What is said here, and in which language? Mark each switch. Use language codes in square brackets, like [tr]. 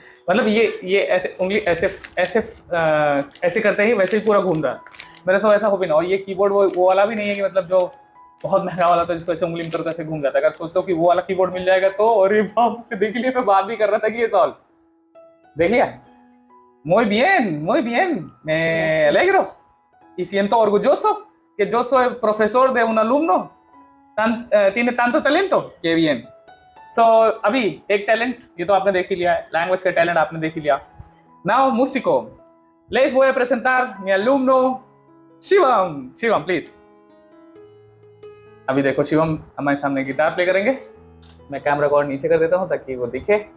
[hi] मतलब ये ऐसे उंगली ऐसे ऐसे ऐसे करते ही वैसे ही पूरा घूम रहा है। मेरा तो ऐसा हो भी ना। और ये कीबोर्ड वो वाला भी नहीं है कि मतलब जो बहुत महंगा वाला था जिसको ऐसे उंगली में करता ऐसे घूम जाता है। अगर सोचते हो कि वो वाला कीबोर्ड मिल जाएगा तो, अरे बाप, देख लिया, मैं बात भी कर रहा था कि ये सॉल्व देख लिया। [es] Muy bien, me alegro. Y siento orgulloso que yo soy profesor de un alumno tiene tanto talento. Qué bien. [hi] So, अभी एक टैलेंट ये तो आपने देख ही लिया है, लैंग्वेज का टैलेंट आपने देख ही लिया। [es] Now, músico. Les voy a presentar mi alumno Shivam. Shivam, please. [hi] अभी देखो शिवम हमारे सामने गिटार प्ले करेंगे। मैं कैमरा को और नीचे कर देता हूँ ताकि वो दिखे।